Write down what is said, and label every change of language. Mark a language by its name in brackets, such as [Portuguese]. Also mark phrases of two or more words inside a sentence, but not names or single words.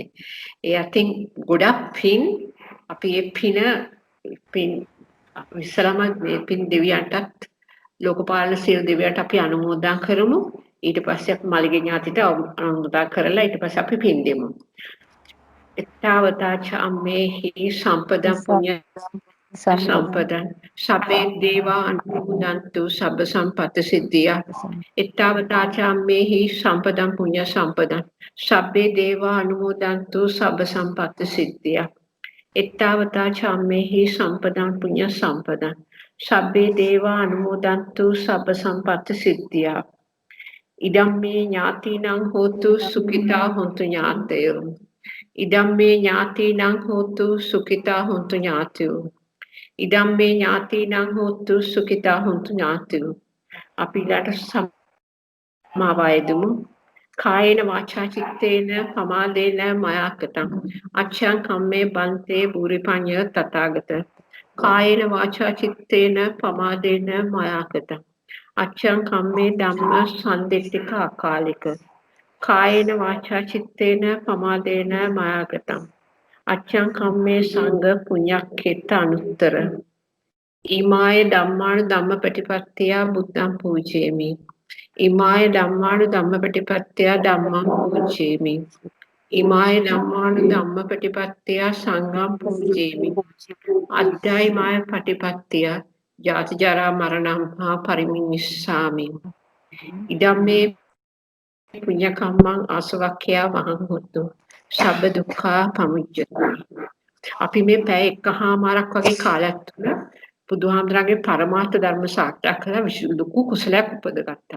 [Sinhala] ඒ අතින් ගොඩක් පින් අපි මේ පින් ඉස්සරම මේ පින් දෙවියන්ටත් ලෝකපාලන සියලු දෙවියන්ට අපි අනුමෝදන් කරමු. ඊට පස්සේ අපි මල්ලිගේ ඥාතිට අනුමෝදන් කරලා ඊට පස්සේ අපි පින් දෙමු. [Pali] එත්තාවතාච අම්මේහි සම්පදම් පුඤ්ඤ සම්පදං සබ්බේ දේවා අනුමෝදන්තු සබ්බ සම්පත්ති සිද්ධියා. එත්තාවතාච අම්මේහි සම්පදම් පුඤ්ඤ සම්පදං සබ්බේ දේවා අනුමෝදන්තු සබ්බ සම්පත්ති සිද්ධියා. එත්තාවතාච අම්මේහි සම්පදම් පුඤ්ඤ සම්පදං සබ්බේ දේවා අනුමෝදන්තු සබ්බ සම්පත්ති සිද්ධියා. ඉදම්මේ ඥාතිනං හෝතු සුඛිතා හොන්තු ඥාතයෝ. ඉදම්මේ ඥාතිනං හෝතු සුඛිතා හොන්තු ඥාතයෝ. ඉදම්මේ ඥාතිනං හෝතු සුඛිතා හොන්තු ඥාතයෝ. [Sinhala] අපි ඊට සමාවයදමු. [Pali] කායේන වාචා චිත්තේන පමාදේන මයාකතං අච්ඡං කම්මේ බන්තේ බුරිපඤ්ඤ තථාගත. කායේන වාචා චිත්තේන පමාදේන මයාකතං අච්ඡං කම්මේ ධම්ම සම්දිට්ඨික අකාලික. කායේන වාචා චිත්තේන පමාදේන මයාගතං අච්ඡං කම්මේ සංඝ පුඤ්ඤක්ඛේත අනුත්තර. ඊමාය ධම්මාන ධම්මපටිපත්තිය බුද්ධං පූජේමි. ඊමාය ධම්මාන ධම්මපටිපත්තිය ධම්මං පූජේමි. ඊමාය ධම්මාන ධම්මපටිපත්තිය සංඝං පූජේමි. අද්දයි මාය පටිපත්තිය ජාති ජරා මරණං මහා පරිමිනිස්සාමි. ඉදම්මේ පුඤ්ඤ කම්මං ආසවක්ඛ්‍යා වහං හොතු සබ්බ දුක්ඛා පමුච්චති. [Sinhala] අපි මේ පැය එකහමාරක් වගේ කාලයක් තුළ බුදුහාමුදුරන්ගේ පරමාර්ථ ධර්ම සාක්ෂාත් කරලා ලොකු කුසලයක් උපදගත්තා.